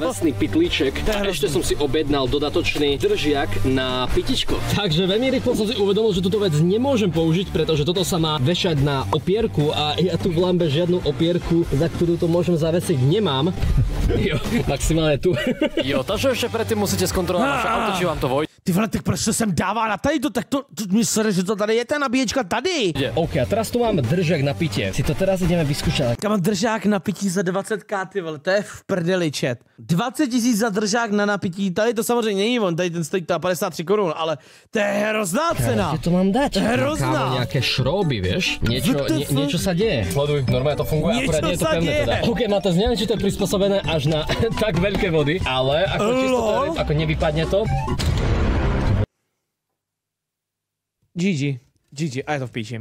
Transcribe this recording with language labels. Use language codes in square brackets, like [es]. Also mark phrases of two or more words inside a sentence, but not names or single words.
[sk] Zavesný pitlíček a ešte som si objednal dodatočný držiak na pitičko. Takže veľmi rýchlo som si uvedomil, že túto vec nemôžem použiť, pretože toto sa má vešať na opierku a ja tu v Lambe žiadnu opierku, za ktorú to môžem zavesiť, nemám. Jo, maximálne tu. Jo, takže ešte predtým musíte skontrolovať vaše auto, či vám to vojde. [cs] Ty vole, tak proč to sem dává na tady to, tak to mi sere, že to tady je ta nabíječka tady. [sk] OK, a teraz tu mám držák na pitie. Si to teraz ideme vyskúšať. [cs] Kam mám držák na pití za 20k, ty vole, to je v prdeli, chat. 20 000 za držák na napití, tady to samozřejmě není on, tady ten stojí 53 korun, ale to je hrozná cena. [sk] Kde to mám dať? [cs] Hrozná. [sk] Kámo, nejaké šrouby, vieš? Niečo sa deje. Sleduj, normálne to funguje, akurát nie je to pevné teda. OK, má to neviem, či to je prispôsobené až na tak veľké vody, ale ako čisto to je, ako nevypadne to. GG, a je to v píči.